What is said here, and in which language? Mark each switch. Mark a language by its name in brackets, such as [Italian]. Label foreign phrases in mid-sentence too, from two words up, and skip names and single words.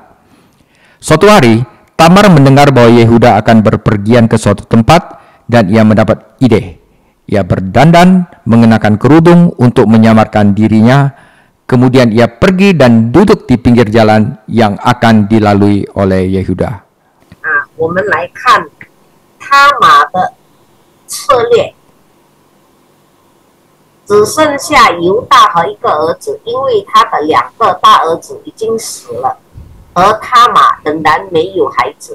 [Indonesian] Suatu hari Tamar mendengar bahwa Yehuda akan berpergian ke suatu tempat dan ia mendapat ide. Ia berdandan, mengenakan kerudung untuk menyamarkan dirinya. Kemudian ia pergi dan duduk di pinggir jalan yang akan dilalui oleh Yehuda. [Chinese] 我们来看他玛的策略，只剩下犹大和一个儿子，因为他的2个大儿子已经死了，而他玛仍然没有孩子。